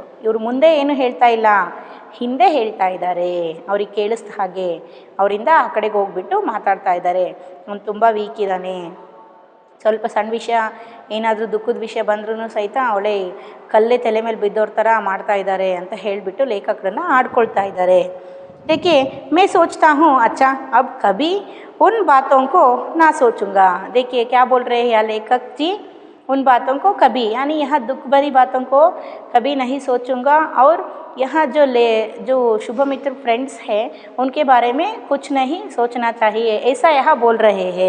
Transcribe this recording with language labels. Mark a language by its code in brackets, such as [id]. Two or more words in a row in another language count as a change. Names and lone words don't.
[kn] ಇವ್ರು ಮುಂದೆ ಏನು ಹೇಳ್ತಾ ಇಲ್ಲ, ಹಿಂದೆ ಹೇಳ್ತಾ ಇದ್ದಾರೆ, ಅವ್ರಿಗೆ ಕೇಳಿಸ್ದ ಹಾಗೆ ಅವರಿಂದ ಆ ಕಡೆಗೆ ಹೋಗ್ಬಿಟ್ಟು ಮಾತಾಡ್ತಾ ಇದ್ದಾರೆ. ಅವ್ನು ತುಂಬ ವೀಕ್ ಇದ್ದಾನೆ, ಸ್ವಲ್ಪ ಸಣ್ಣ ವಿಷಯ ಏನಾದರೂ ದುಃಖದ ವಿಷಯ ಬಂದ್ರೂ ಸಹಿತ ಅವಳೇ ಕಲ್ಲೇ ತಲೆ ಮೇಲೆ ಬಿದ್ದೋರ ಥರ ಮಾಡ್ತಾ ಇದ್ದಾರೆ ಅಂತ ಹೇಳಿಬಿಟ್ಟು ಲೇಖಕರನ್ನು ಆಡ್ಕೊಳ್ತಾ ಇದ್ದಾರೆ. [hi] देखिए मैं सोचता हूँ अच्छा अब कभी उन बातों को ना सोचूंगा. देखिए क्या बोल रहे हैं यह लेखक जी, उन बातों को कभी यानी यहाँ दुख भरी बातों को कभी नहीं सोचूंगा. और यहाँ जो शुभमित्र फ्रेंड्स हैं उनके बारे में कुछ नहीं सोचना चाहिए, ऐसा यहाँ बोल रहे हैं.